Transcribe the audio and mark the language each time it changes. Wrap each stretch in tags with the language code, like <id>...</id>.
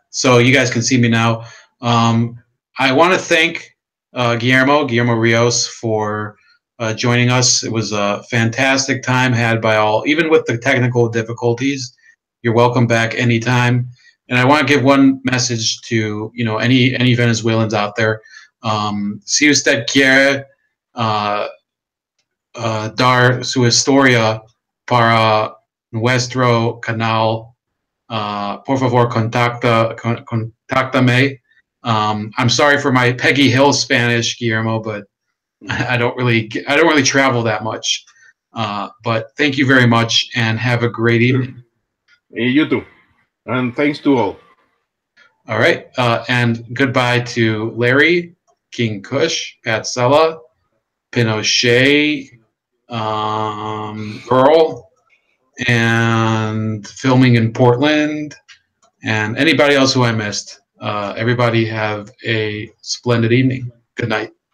<en>So you guys can see me now. I want to thank Guillermo Rios for joining us. It was a fantastic time had by all, even with the technical difficulties. You're welcome back anytime. And I want to give one message to any Venezuelans out there.</en> <es>Si usted quiere dar su historia para nuestro canal, por favor contáctame.</es> <en>I'm sorry for my Peggy Hill Spanish, Guillermo, but I don't really travel that much. But thank you very much and have a great evening. You too. And thanks to all. All right. And goodbye to Larry, King Kush, Pat Sella, Pinochet, Earl, and filming in Portland, and anybody else who I missed. Everybody have a splendid evening. Good night.</en>